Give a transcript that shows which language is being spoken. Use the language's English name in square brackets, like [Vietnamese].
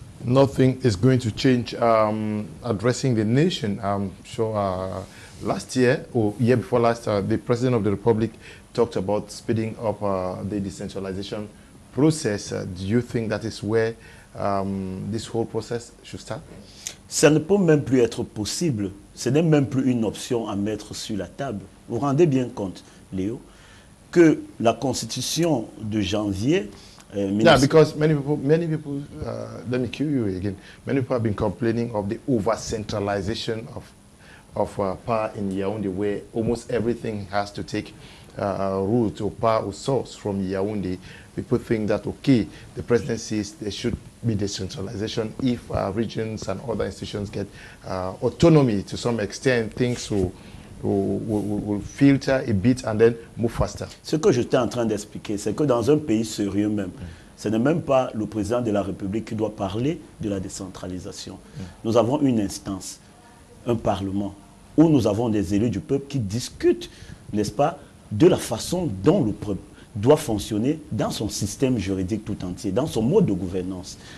[English] Nothing is going to change. Addressing the nation, I'm sure last year or year before last, the President of the Republic talked about speeding up the decentralization process. Do you think that is where this whole process should start? [French] Ça ne peut même plus être possible. Ce n'est même plus une option à mettre sur la table. Vous vous rendez bien compte, Léo, que la Constitution de janvier... [English] Yeah, because many people, let me cue you again, many people have been complaining of the over-centralization of power in Yaoundé, where almost everything has to take root or power or source from Yaoundé. People think that, okay, the presidency there should be decentralization if regions and other institutions get autonomy to some extent. Things will filter a bit and then move faster. [French] Ce que j'étais en train d'expliquer, c'est que dans un pays sérieux même, Ce n'est même pas le président de la République qui doit parler de la décentralisation. Nous avons une instance, un parlement, où nous avons des élus du peuple qui discutent, n'est-ce pas, de la façon dont le peuple doit fonctionner dans son système juridique tout entier, dans son mode de gouvernance.